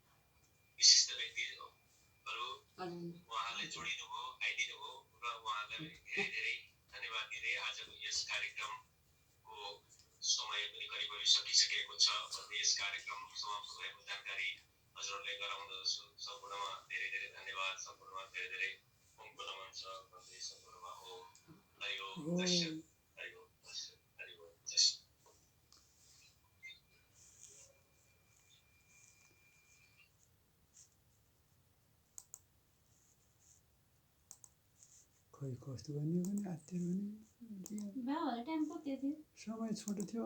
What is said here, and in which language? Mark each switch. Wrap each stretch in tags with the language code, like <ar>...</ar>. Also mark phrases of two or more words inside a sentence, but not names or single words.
<ne>उहाँले जोडिनु भयो, आइदिनु भयो र उहाँलाई कार्यक्रमको समय पनि करिब सकिसकेको छ। भन्दै यस कार्यक्रम समाप्त भएको जानकारी हजुरहरूले गराउँदछु। सम्पूर्णमा धेरै धेरै धन्यवाद। सम्पूर्णमा धेरै धेरै ओमको नमन छ। भन्दै सम्पूर्णमा हो हरि ओम दर्शन हरि ओम दर्शन हरि ओम दर्शन। खै कस्तो गर्ने पनि आत्तिएर पनि समय छोटो थियो।</ne>